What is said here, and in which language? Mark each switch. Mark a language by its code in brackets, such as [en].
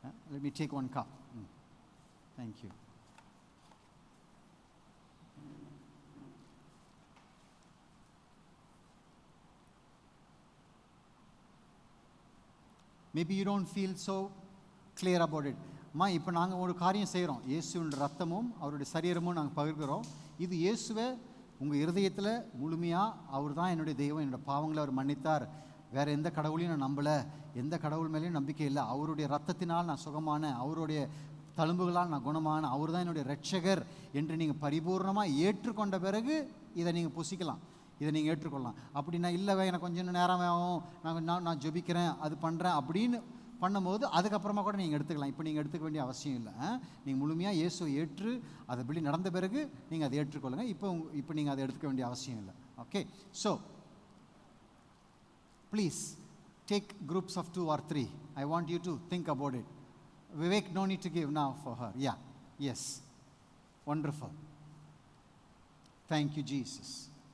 [en] Let me take one cup. Thank you. Maybe you don't feel so clear about it. [ta] இப்போ நாங்கள் ஒரு காரியம் செய்கிறோம். இயேசுவின் ரத்தமும் அவருடைய சரீரமும் நாங்கள் பகிர்கிறோம். இது இயேசுவை உங்கள் இருதயத்தில் முழுமையாக அவர் தான் என்னுடைய தெய்வம், என்னோடய பாவங்களை அவர் மன்னித்தார், வேறு எந்த கடவுளையும் நான் நம்பலை, எந்த கடவுள் மேலேயும் நம்பிக்கை இல்லை, அவருடைய ரத்தத்தினால் நான் சுகமான, அவருடைய தழும்புகளால் நான் குணமான, அவர் தான் என்னுடைய இரட்சகர் என்று நீங்கள் பரிபூர்ணமாக ஏற்றுக்கொண்ட பிறகு இதை நீங்கள் புசிக்கலாம், இதை நீங்கள் ஏற்றுக்கொள்ளலாம். அப்படின்னா இல்லைவே எனக்கு கொஞ்சம் நேரம் ஆகும், நான் ஜெபிக்கிறேன், அது பண்ணுறேன் அப்படின்னு பண்ணும்போது அதுக்கப்புறமா கூட நீங்கள் எடுத்துக்கலாம். இப்போ நீங்கள் எடுத்துக்க வேண்டிய அவசியம் இல்லை. நீங்கள் முழுமையாக இயேசுவை ஏற்று அது அப்படி நடந்த பிறகு நீங்கள் அதை ஏற்றுக்கொள்ளுங்கள். இப்போ நீங்கள் அதை எடுத்துக்க வேண்டிய அவசியம் இல்லை. [en] Okay, so please take groups of 2 or 3. I want you to think about it. Vivek, no need to give now for her. Yeah, yes. Wonderful. Thank you, Jesus.